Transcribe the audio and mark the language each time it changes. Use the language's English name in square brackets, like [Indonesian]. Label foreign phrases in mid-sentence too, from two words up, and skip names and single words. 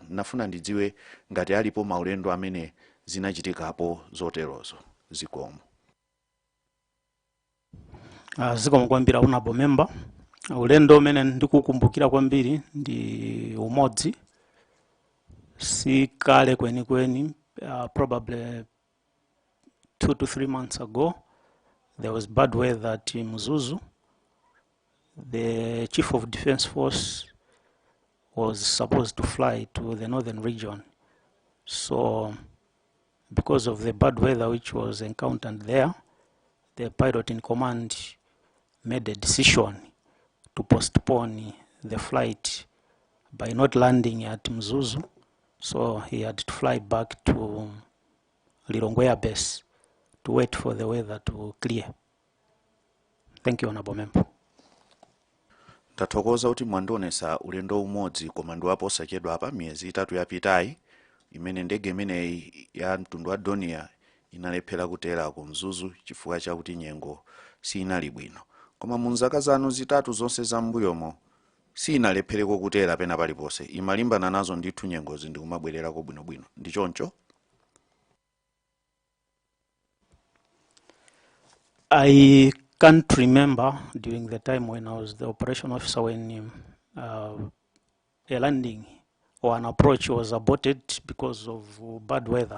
[Nyanja] Nafuna ndidziwe ngati alipo maulendo amene zinachitikapo zoterozo. Zikomo. Zikomo kwambiri [English] Honorable Member. [Nyanja] Ulendo umene ndikukumbukira kwambiri ndi umodzi. Si kale kwenikweni, [English] probably 2 to 3 months ago, there was bad weather at Mzuzu. The Chief of Defense Force was supposed to fly to the northern region. So, because of the bad weather which was encountered there, the pilot in command made a decision to postpone the flight by not landing at Mzuzu. So he had to fly back to Lilongwe Air Base to wait for the weather to clear. Thank you, Honorable Member. [Nyanja] Tathokoza kuti mwandionesa ulendo umodzi koma ndiwapo osachedwa apa miyezi 3 yapitayi imene ndege imeneyi ya mtundu wa Donia inalephera kutera ku Mzuzu chifukwa chakuti nyengo si inali bwino. Koma mu zaka zanu zitatu zonse za mbuyomo si inalephereko kutera pena palipose. Imalimbana nazo ndithu nyengozi ndi kumabwererako bwinobwino. Ndi choncho? [English] I can't remember during the time when I was the operation officer when a landing or an approach was aborted because of bad weather.